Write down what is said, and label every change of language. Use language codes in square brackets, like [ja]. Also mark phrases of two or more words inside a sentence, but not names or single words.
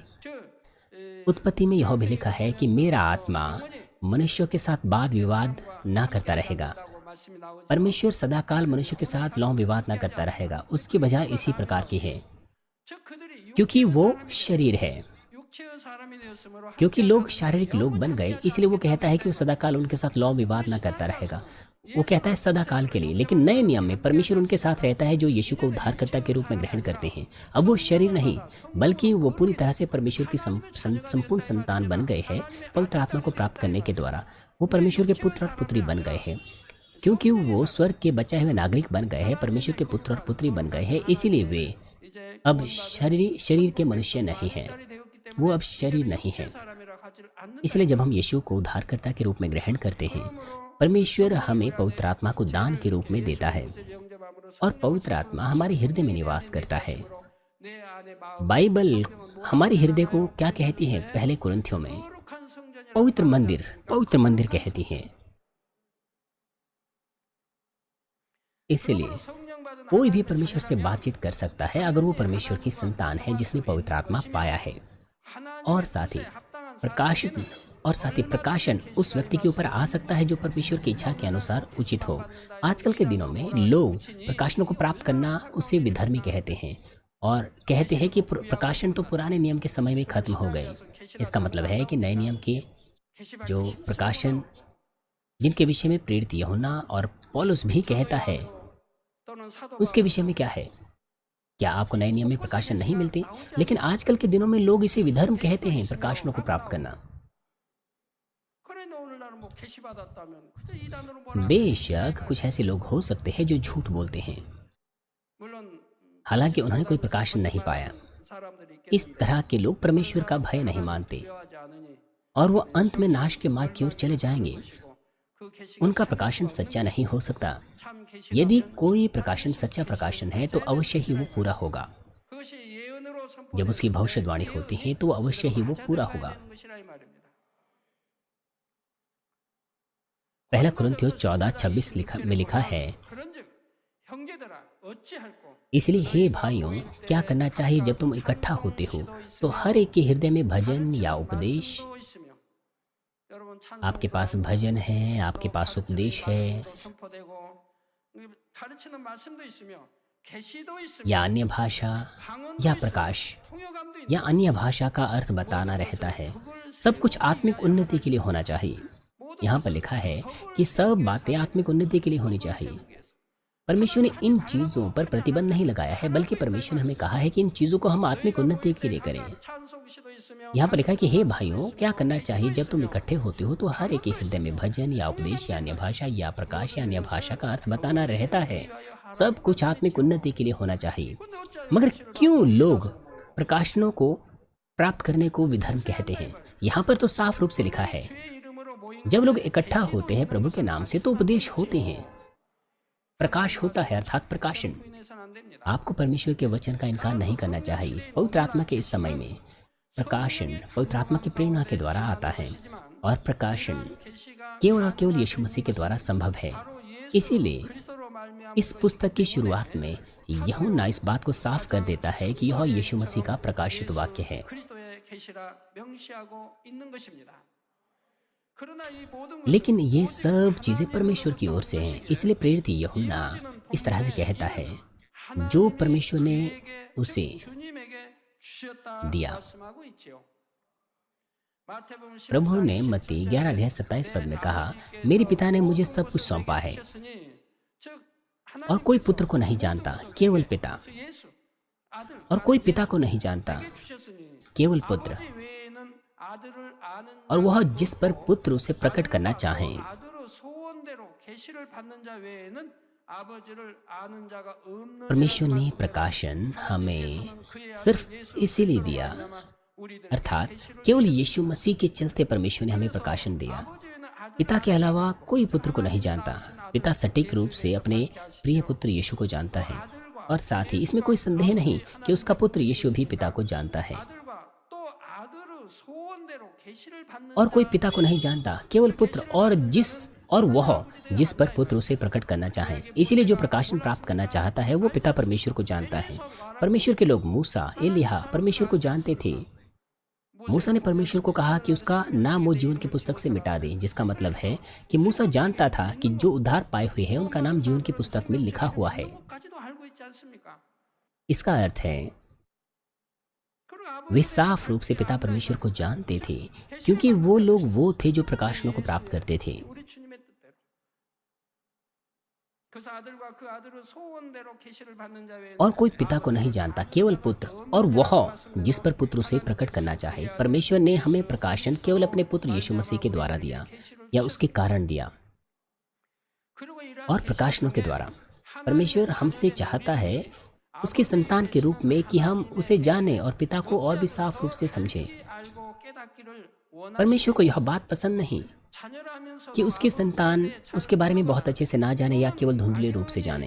[hi] उत्पत्ति में यह भी लिखा है कि मेरा आत्मा मनुष्यों के साथ वाद विवाद ना करता रहेगा। परमेश्वर सदाकाल मनुष्य के साथ लौह विवाद ना करता रहेगा। उसकी वजह इसी प्रकार की है, क्योंकि वो शरीर है [ko] 사람이 되었으므로 [hi] क्योंकि [ko] 함께 [hi] लोग [ko] 사는 [hi] शारीरिक लोग बन गए, इसलिए वो कहता है कि वो सदाकाल उनके साथ लौ विवाद ना करता रहेगा। वो कहता है सदाकाल के लिए, लेकिन नए नियम में परमेश्वर उनके साथ रहता है जो यीशु को उद्धारकर्ता के रूप में ग्रहण करते हैं। अब वो शरीर नहीं, बल्कि वो पूरी तरह से परमेश्वर की संपूर्ण संतान बन गए हैं पवित्र आत्मा को प्राप्त करने के द्वारा। वो परमेश्वर के पुत्र और पुत्री बन गए हैं, क्योंकि वो स्वर्ग के बचाए हुए नागरिक बन गए हैं, परमेश्वर के पुत्र और पुत्री बन गए हैं। इसीलिए वे [ko] 이제 [hi] अब शरीर के मनुष्य नहीं हैं, [ko] 딸이 되었기 때문에 [hi] वो अब शरीर नहीं है। [ko] 새 사람이라 하지를 않는다. [hi] इसलिए जब हम यीशु को उद्धारकर्ता के रूप में ग्रहण करते हैं, परमेश्वर हमें पवित्र आत्मा को दान के रूप में देता है और पवित्र आत्मा हमारे हृदय में निवास करता है। [ko] 내 안에 마음 [hi] बाइबल हमारे हृदय को क्या कहती है? पहले कुरिन्थियों में [ko] 거룩한 성전이라 [hi] पवित्र मंदिर कहती है। इसलिए [ko] 성령 받은 [hi] कोई भी परमेश्वर से बातचीत कर सकता है अगर वो परमेश्वर की संतान है जिसने पवित्र आत्मा पाया है। और साथ ही प्रकाशन उस व्यक्ति के ऊपर आ सकता है जो परमेश्वर की इच्छा के अनुसार उचित हो। आजकल के दिनों में लोग प्रकाशनों को प्राप्त करना उसे विधर्मी कहते हैं और कहते हैं कि प्रकाशन तो पुराने नियम के समय में खत्म हो गए। इसका मतलब है कि नए नियम के जो प्रकाशन जिनके विषय में प्रेरित यूहन्ना और पौलुस भी कहता है, [ko] 또는 사도 [hi] उसके विषय में क्या है? क्या आपको नए नियम में प्रकाशन नहीं मिलते? लेकिन आजकल के दिनों में लोग इसे विधर्म कहते हैं, प्रकाशनों को प्राप्त करना। [ko] 그래 너 오늘날은 뭐 계시 받았다면 그저 이단으로 뭐라 [hi] बेशक कुछ ऐसे लोग हो सकते हैं जो झूठ बोलते हैं, [ko] 물론 [hi] हालांकि उन्होंने कोई प्रकाशन नहीं पाया। [ko] 사람들이 [hi] इस तरह के लोग परमेश्वर का भय नहीं मानते [ko] 두려워하지 않으니 [hi] और वो अंत में नाश के मार्ग की ओर चले जाएंगे। [ko] 그 계시가 [hi] उनका प्रकाशन सच्चा नहीं हो सकता। [ko] 참 계시가 [hi] यदि कोई प्रकाशन सच्चा प्रकाशन है तो अवश्य ही वो पूरा होगा। [ko] 그것이 예언으로 [hi] जब उसकी भविष्यवाणी होती है तो अवश्य ही वो पूरा होगा। [ko] 것이라 이 말입니다. [hi] पहला कुरिन्थियों 14:26 में लिखा है, [ko] 그런즉 형제들아 어찌할꼬 [hi] इसलिए हे भाइयों, क्या करना चाहिए जब तुम इकट्ठा होते हो तो हर एक के हृदय में भजन या उपदेश। [ko] 말씀도 있으며 여러분 [hi] आपके पास भजन है, आपके पास उपदेश है [ko] 선포되고 가르치는 말씀도 있으며 계시도 있으며 [hi] या अन्य भाषा [ko] 방언도 [hi] या [ko] 있으며 [hi] प्रकाश [ko] 통역감도 있는 [hi] या अन्य भाषा का अर्थ बताना रहता है। सब कुछ आत्मिक उन्नति के लिए होना चाहिए। यहाँ पर लिखा है कि सब बातें आत्मिक उन्नति के लिए होनी चाहिए। परमेश्वर ने इन चीज़ों पर प्रतिबंध नहीं लगाया है, बल्कि परमेश्वर ने हमें कहा है कि इन चीज़ों को हम आत्मिक उन्नति के लिए करें। [ko] 찬송시도 있으며 [hi] यहाँ पर लिखा है कि हे भाइयों, क्या करना चाहिए जब तुम इकट्ठे होते हो तो हर एक के हृदय में भजन या उपदेश या अन्य भाषा या प्रकाश या अन्य भाषा का अर्थ बताना रहता है। सब कुछ आत्मिक उन्नति के लिए होना चाहिए। मगर क्यों लोग प्रकाशनों को प्राप्त करने को विधर्म कहते हैं? यहाँ पर तो साफ रूप से लिखा है, [ko] 주의 이름으로 모인 [hi] जब लोग इकट्ठा होते हैं प्रभु के नाम से तो उपदेश होते हैं, प्रकाश होता है, अर्थात प्रकाशन। [ko] 인해서는 안 됩니다. [hi] आपको परमेश्वर के वचन का इनकार नहीं करना चाहिए। पवित्र आत्मा के इस समय में प्रकाशन पवित्र आत्मा की प्रेरणा के द्वारा आता है और प्रकाशन [ko] 계시가 [hi] केवल और केवल यीशु मसीह के द्वारा संभव है। [ko] 바로 예수 [hi] इसीलिए [ko] 그리스도로 말미암아 [hi] इस पुस्तक की शुरुआत में यूहन्ना इस बात को साफ कर देता है कि यह यीशु मसीह का प्रकाशित वाक्य है। [ko] 그리스도의 계시라 명시하고 있는 것입니다. 그러나 이 모든 [hi] लेकिन ये सब चीजें परमेश्वर की ओर से हैं। इसलिए प्रेरित यूहन्ना इस तरह से कहता है, जो परमेश्वर ने उसे [ko] 주님에게 주셨다 [hi] दिया। [ko] 말씀하고 있지요. 마태복음 [hi] प्रभु ने मत्ती 11:27 में कहा, मेरे पिता ने मुझे सब कुछ सौंपा है और कोई पुत्र को नहीं जानता, केवल पिता, [ko] 예수 아들 [hi] और कोई पिता को नहीं जानता, [ko] 주셨으니 [hi] केवल पुत्र, [ko] 아버지 외에는 아들을 아는 [hi] और वह जिस पर पुत्र उसे प्रकट करना चाहे। [ko] 아들의 소원대로 계시를 받는 자 외에는 아버지를 아는 자가 없는 [hi] परमेश्वर ने प्रकाशन हमें सिर्फ इसीलिए दिया, अर्थात केवल यीशु मसीह के चलते परमेश्वर ने हमें प्रकाशन दिया। पिता के अलावा कोई पुत्र को नहीं जानता। पिता सटीक रूप से अपने प्रिय पुत्र यीशु को जानता है और साथ ही इसमें कोई संदेह नहीं कि उसका पुत्र यीशु भी पिता को जानता है। [ko] 아들과 또 아들의 소원대로 계시를 받는 [hi] और कोई पिता को नहीं जानता, केवल पुत्र और वह जिस पर पुत्र उसे प्रकट करना चाहे। इसीलिए जो प्रकाशन प्राप्त करना चाहता है वो पिता परमेश्वर को जानता है। परमेश्वर के लोग मूसा, एलिय्याह परमेश्वर को जानते थे। मूसा ने परमेश्वर को कहा कि उसका नाम वो जीवन की पुस्तक से मिटा दे, जिसका मतलब है कि मूसा जानता था कि जो उद्धार पाए हुए हैं उनका नाम जीवन की पुस्तक में लिखा हुआ है। [ko] 까지도 알고 있지 않습니까? [hi] इसका अर्थ है [ko] 그리고 [hi] वे साफ रूप से पिता परमेश्वर को जानते थे, क्योंकि वो लोग वो थे जो प्रकाशनों को प्राप्त करते थे। [ko] 우리 주님의 뜻대로. 그래서 아들과 그 아들의 소원대로 계시를 받는 자 외에는 [hi] और कोई पिता को नहीं जानता, केवल पुत्र, और वह जिस पर पुत्र उसे प्रकट करना चाहे। परमेश्वर ने हमें प्रकाशन केवल अपने पुत्र यीशु मसीह के द्वारा दिया, या उसके कारण दिया। [ko] 그리고 이러한 [hi] और प्रकाशनों के द्वारा परमेश्वर हमसे चाहता है उसकी संतान के रूप में कि हम उसे जानें और पिता को और भी साफ रूप से समझें। [ko] 알고 깨닫기를 [hi] परमेश्वर को यह बात पसंद नहीं [ko] 자녀라면서 [hi] कि उसकी संतान उसके बारे में बहुत अच्छे से ना जाने या केवल धुंधले रूप से जाने।